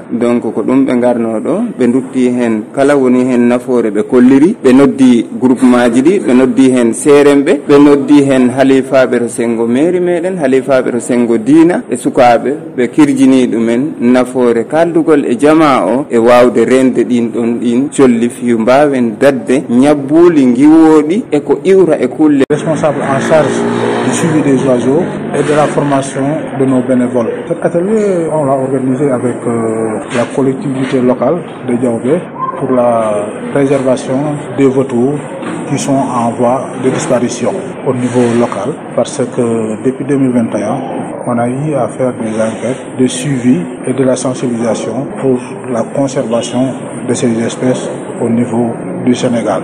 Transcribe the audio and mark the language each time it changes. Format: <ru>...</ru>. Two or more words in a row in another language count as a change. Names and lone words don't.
<ff>Donc ko dum be ngarno do be dutti hen kala woni hen nafoore be kolliri be noddi groupement ji di be noddi hen serembe be noddi hen halifaabe to sengo mairie meden halifaabe to sengo diina e sukaabe be kirjini dumen nafoore kaldugol e jamaa o e wawde rende din don din colli fi mbawen dadde nyabbuli ngiwodi e ko iwra e kulle.</ff> <fr>Responsable en charge du suivi des oiseaux et de la formation de nos bénévoles. Cet atelier, on l'a organisé avec la collectivité locale de Diaobé pour la préservation des vautours qui sont en voie de disparition au niveau local, parce que depuis 2021, on a eu à faire des enquêtes de suivi et de la sensibilisation pour la conservation de ces espèces au niveau du Sénégal.</fr>